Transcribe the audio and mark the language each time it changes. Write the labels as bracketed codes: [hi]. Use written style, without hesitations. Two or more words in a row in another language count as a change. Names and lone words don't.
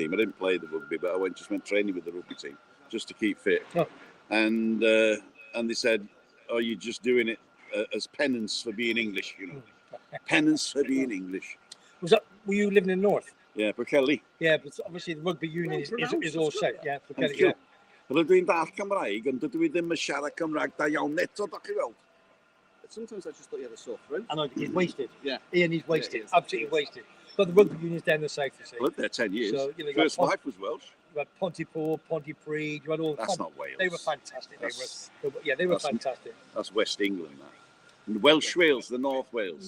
[en] I didn't play the rugby, but I just went training with the rugby team just to keep fit. Oh. And they said, "Oh, you're just doing it as penance for being English, penance for being English." Were you living in the north? Yeah, Pwllheli. Yeah, but obviously the rugby union is all set. Yeah, Pwllheli. Yeah. [cy] Rydw i'n dall Cymraeg, ond dydw I ddim yn siarad Cymraeg da iawn neto, da chi weld. [en] Sometimes I just thought you had a sore throat. I know, he's wasted. Yeah. Ian, he's wasted. Yeah, absolutely wasted. But the rugby union's down the south, you see. I lived there 10 years. So, First wife was Welsh. You had Pontypool, Pontypridd, you had all... That's not Wales. They were fantastic. They were fantastic. That's West England, that. And Welsh Wales, the North Wales.